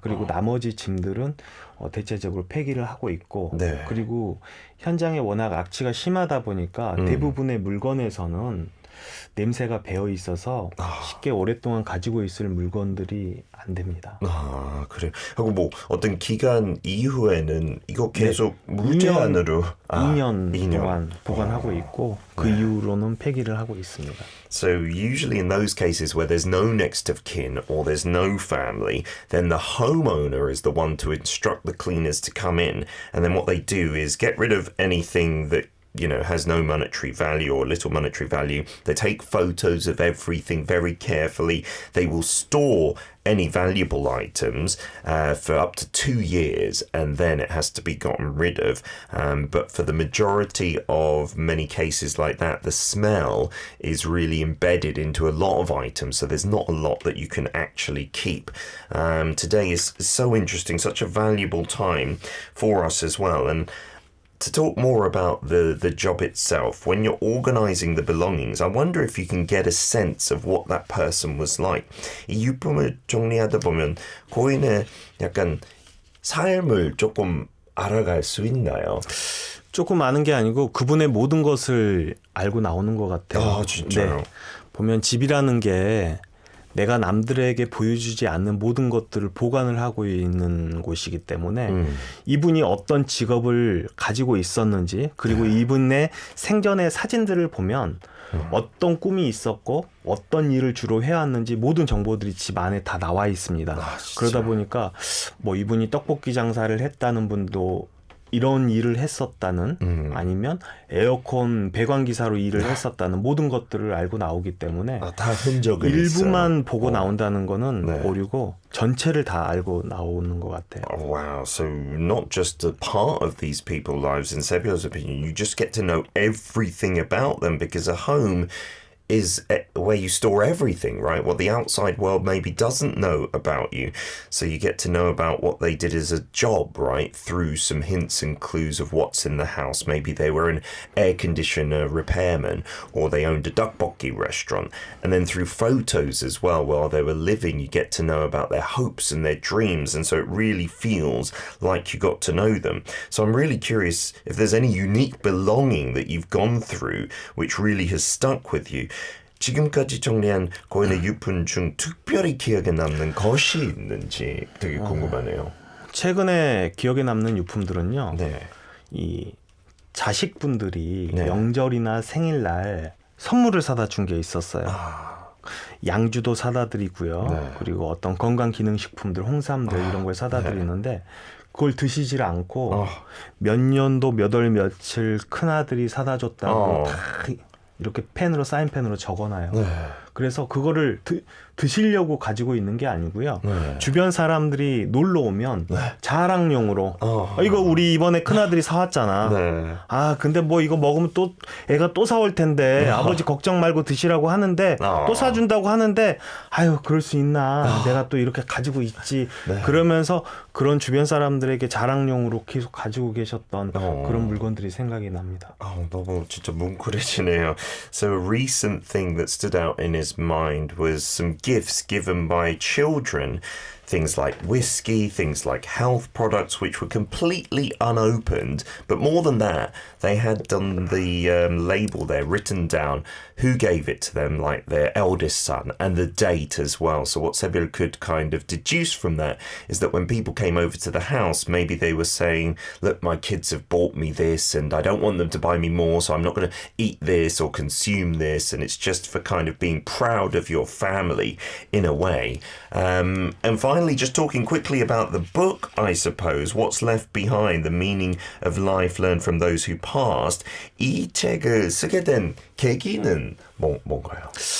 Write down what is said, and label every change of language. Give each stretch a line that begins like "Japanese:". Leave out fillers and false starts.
Korean: 그리고 나머지 짐들은 대체적으로 폐기를 하고 있고 그리고 현장에 워낙 악취가 심하다 보니까 대부분의 물건에서는 냄새가 배어 있어서 쉽게 오랫동안 가지고 있을 물건들이 안 됩니다. 아, 그래. 하고 뭐 어떤 기간 이후에는 이거 계속 무제한으로 2년 동안 보관하고 있고 그 이후로는 폐기를 하고 있습니다.
English: So usually in those cases where there's no next of kin or there's no family, then the homeowner is the one to instruct the cleaners to come in, and then what they do is get rid of anything that has no monetary value or little monetary value. They take photos of everything very carefully. They will store any valuable items for up to 2 years, and then it has to be gotten rid of. But for the majority of many cases like that, the smell is really embedded into a lot of items, so there's not a lot that you can actually keep. Today is so interesting, such a valuable time for us as well. And to talk more about the job itself, when you're organizing the belongings, I wonder if you can get a sense of what that person was like.
Korean: 이 유품을 정리하다 보면 고인의 약간 삶을 조금 알아갈 수 있나요? 조금 아는 게 아니고 그분의 모든 것을 알고 나오는 것 같아요. 아, 진짜요? 네. 보면 집이라는 게 내가 남들에게 보여주지 않는 모든 것들을 보관을 하고 있는 곳이기 때문에 이분이 어떤 직업을 가지고 있었는지 그리고 이분의 생전의 사진들을 보면 어떤 꿈이 있었고 어떤 일을 주로 해왔는지 모든 정보들이 집 안에 다 나와 있습니다. 그러다 보니까 뭐 이분이 떡볶이 장사를 했다는 분도 이런 일을 했었다는 아니면 에어컨 배관기사로 일을 했었다는 모든 것들을 알고 나오기 때문에 다 흔적은 일부만 있어요. 보고 나온다는 거는 네. 오류고 전체를 다 알고 나오는 것 같아요.
English: Oh, wow. So not just a part of these people's lives in Sebio's opinion, you just get to know everything about them because a home is where you store everything, right? What the outside world maybe doesn't know about you. So you get to know about what they did as a job, right? Through some hints and clues of what's in the house. Maybe they were an air conditioner repairman or they owned a tteokbokki restaurant. And then through photos as well, while they were living, you get to know about their hopes and their dreams. And so it really feels like you got to know them. So I'm really curious if there's any unique belonging that you've gone through which really has stuck with you.
Korean: 지금까지 정리한 고인의 유품 중 특별히 기억에 남는 것이 있는지 되게 궁금하네요. 최근에 기억에 남는 유품들은요. 네. 이 자식분들이 네. 명절이나 생일날 선물을 사다 준 게 있었어요. 양주도 사다 드리고요. 네. 그리고 어떤 건강기능식품들, 홍삼들 이런 걸 사다 드리는데 그걸 드시질 않고 몇 년도 몇 월 며칠 큰아들이 사다 줬다고 다 이렇게 펜으로 사인펜으로 적어놔요. 네. 그래서 그거를 드시려고 가지고 있는 게 아니고요. 네. 주변 사람들이 놀러 오면 자랑용으로 이거 우리 이번에 큰아들이 사왔잖아. 네. 아 근데 뭐 이거 먹으면 또 애가 또 사올 텐데 아버지 걱정 말고 드시라고 하는데 또 사준다고 하는데 아유 그럴 수 있나 내가 또 이렇게 가지고 있지. 그러면서 그런 주변 사람들에게 자랑용으로 계속 가지고 계셨던 그런 물건들이 생각이 납니다. 너무 진짜 뭉클해지네요.
English: So a recent thing that stood out in his mind was some gifts given by children. Things like whiskey, things like health products, which were completely unopened. But more than that, they had done the label there, written down who gave it to them, like their eldest son, and the date as well. So what Sebil could kind of deduce from that is that when people came over to the house, maybe they were saying, look, my kids have bought me this and I don't want them to buy me more, so I'm not going to eat this or consume this. And it's just for kind of being proud of your family in a way. And finally, just talking quickly about the book, I suppose, What's Left Behind, The Meaning of Life Learned from Those Who Passed.
Korean: 이 책을 쓰게 된 계기는 뭔가요?